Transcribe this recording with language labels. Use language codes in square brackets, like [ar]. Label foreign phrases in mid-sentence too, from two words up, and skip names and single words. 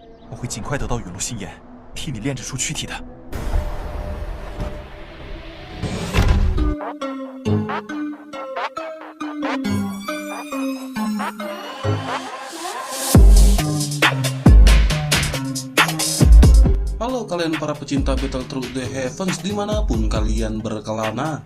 [zh] 我会尽快得到陨落心炎，替你炼制出躯体的。 [id] Halo kalian para pecinta Battle Through the Heavens dimanapun kalian berkelana.